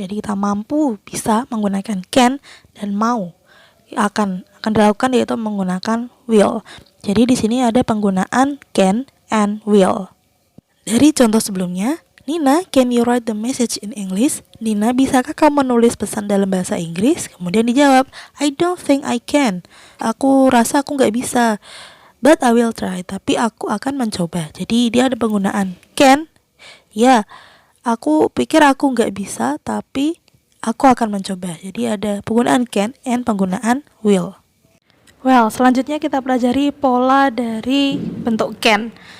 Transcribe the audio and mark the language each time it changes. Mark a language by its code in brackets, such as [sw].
[id] Jadi kita mampu bisa menggunakan can dan mau akan dilakukan, yaitu menggunakan will. Jadi di sini ada penggunaan can and will. Dari contoh sebelumnya, [en] Nina, can you write the message in English? [id] Nina, bisakah kamu menulis pesan dalam bahasa Inggris? Kemudian dijawab, [en] I don't think I can. [id] Aku rasa aku nggak bisa. [en] But I will try. [id] Tapi aku akan mencoba. Jadi dia ada penggunaan can. Ya, aku pikir aku nggak bisa, tapi aku akan mencoba. Jadi ada penggunaan can and penggunaan will. Well, selanjutnya kita pelajari pola dari bentuk can.